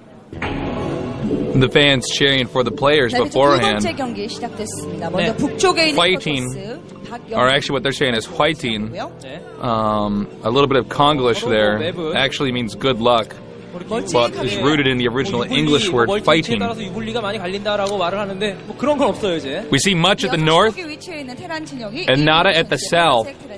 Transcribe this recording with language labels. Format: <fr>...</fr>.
<en>The fans cheering for the players</en> <ko>두 번째</ko> <en>beforehand.</en> <ko>경기 시작됐습니다. 먼저 북쪽에 있는</ko> <en>Fighting.</en> <ko>포토스</ko> <en>Or actually what they're saying is whiting.</en> <ko>네.</ko> <en>A little bit of Konglish there. Actually means good luck. But is rooted in the original English word fighting.</en> <ko>따라서 유불리가 많이 갈린다라고 말을 하는데 뭐 그런 건 없어요 이제.</ko> <en>We see much at the north and nada at the south.</en>